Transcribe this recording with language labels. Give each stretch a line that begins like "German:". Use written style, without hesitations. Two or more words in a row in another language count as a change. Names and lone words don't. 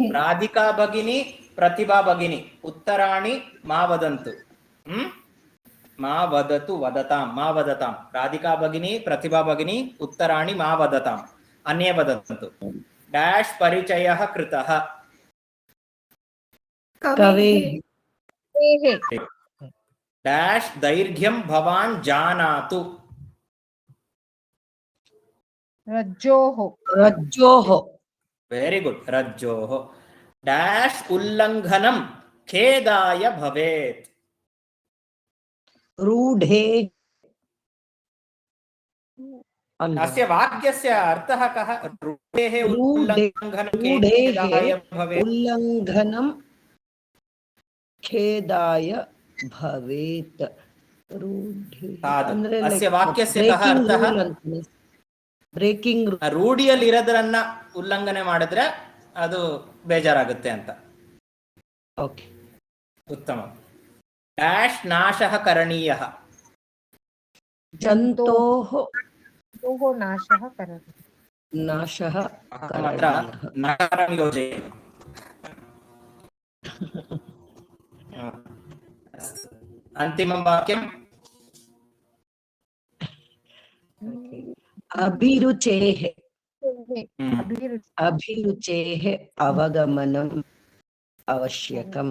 Sanskrit: राधिका भगिनी प्रतिभा भगिनी उत्तराणि मा वदन्तु मा वदतु वदतां मा वदतां राधिका भगिनी प्रतिभा भगिनी उत्तराणि मा वदताम् अन्ये वदन्तु डैश परिचयः कृतः कवेः डैश दैर्घ्यं भवान् जानातु रज्जोः
English: very good
Sanskrit: रज्जोः डैश उल्लङ्घनं खेदाय भवेत् रूढे अस्य वाक्यस्य अर्थः कः रूढेः उल्लङ्घनं खेदाय भवेत् उल्लङ्घनं खेदाय भवेत् साधु अस्य वाक्यस्य कः अर्थः
Kannada: ಬ್ರೇಕಿಂಗ್ ರೂಢಿಯಲ್ಲಿ ಇರೋದನ್ನ ಉಲ್ಲಂಘನೆ ಮಾಡಿದ್ರೆ ಅದು ಬೇಜಾರಾಗುತ್ತೆ ಅಂತ ಓಕೆ
Sanskrit: ಉತ್ತಮ ಡ್ಯಾಶ್ ನಾಶಃ ಕರಣೀಯಃ ಜಂತೋಃ नाशः करोति ನಾಶಃ अत्र नकारं योजयेत् अन्तिमं वाक्यं अभिरुचेः अभिरुचेः अवगमनम् आवश्यकम्